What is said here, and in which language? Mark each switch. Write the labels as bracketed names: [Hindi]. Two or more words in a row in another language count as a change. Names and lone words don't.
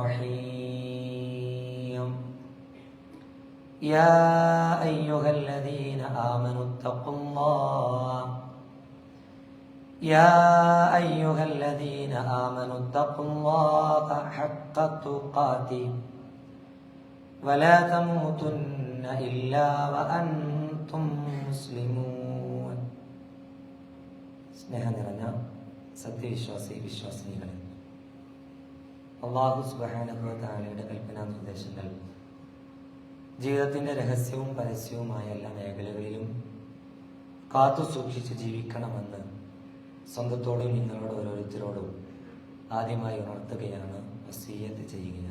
[Arabic] الرحيم يا أيها الذين آمنوا اتقوا الله يا أيها الذين آمنوا اتقوا الله حق تقاته ولا تموتن إلا وأنتم [Malayalam] مسلمون സ്നേഹം നിറഞ്ഞ സത്യവിശ്വാസി വിശ്വാസിനികളെ, [Arabic] الله سبحانه و [Malayalam] തആലയുടെ കൽപ്പനാ നിർദ്ദേശങ്ങൾ ജീവിതത്തിന്റെ രഹസ്യവും പരസ്യവുമായ എല്ലാ മേഖലകളിലും കാത്തു സൂക്ഷിച്ച് ജീവിക്കണമെന്ന് സ്വന്തത്തോടും നിങ്ങളോട് ഓരോരുത്തരോടും ആദ്യമായി ഉണർത്തുകയാണ്, വസിയ്യത്ത് ചെയ്യുകയാണ്.